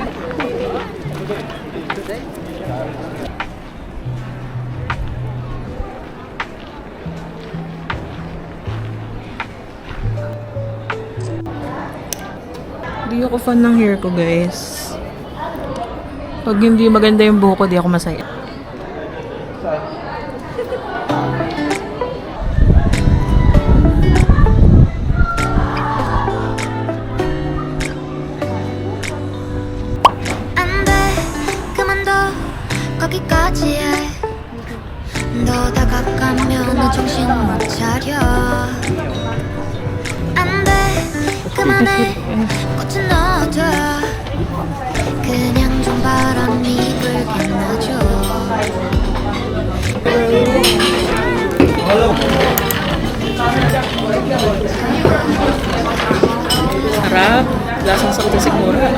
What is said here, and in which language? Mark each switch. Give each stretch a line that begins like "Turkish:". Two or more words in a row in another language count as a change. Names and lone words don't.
Filipino: Hindi ako fan ng hair ko, guys. Pag hindi maganda yung buhok ko, di ako masaya.
Korean: 거기까지 해. 너 다가가면 너 정신 못 차려. 안 돼, 그만해. 꽃은 넣어둬. 그냥 좀 바람이 불게 놔줘.
Filipino: Sarap. Lasang sakto siguro.